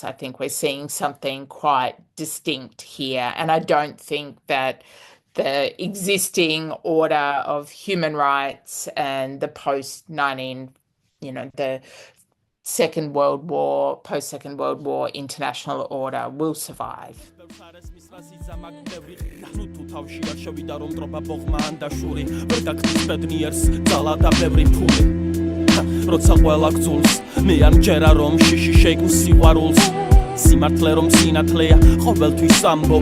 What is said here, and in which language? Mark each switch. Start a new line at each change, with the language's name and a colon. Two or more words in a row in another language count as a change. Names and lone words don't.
English: I think we're seeing something quite distinct here, and I don't think that the existing order of human rights and the post-19, the Second World War, post-Second World War international order will survive.
Georgian: როცა ყველა გძულს მე არ მჯერა რომ შიში შექმს სიყვარულს სიმართლე რომ სინათლეა ყოველთვის ამბობ